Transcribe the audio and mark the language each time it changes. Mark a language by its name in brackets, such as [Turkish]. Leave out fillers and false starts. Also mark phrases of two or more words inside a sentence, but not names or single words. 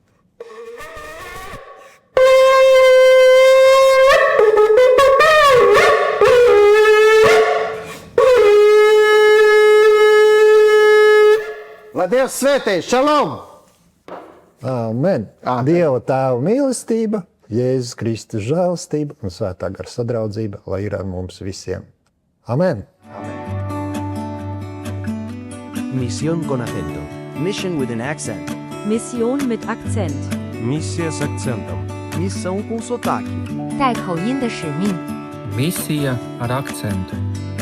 [Latvian] Lai Dievs svētī! Šalom! Amen! Dieva Tēva mīlestība, Jēzus Kristus žēlastība un Svētā gara sadraudzība, lai ir ar mums visiem. Amen! [Spanish] Misión con acento. [English] Mission with an accent. [German] Mission mit Akzent. [Croatian] Misija s akcentom. [Portuguese] Missão com sotaque. [Chinese] 带口音的使命。 [Latvian] Misija ar akcentu.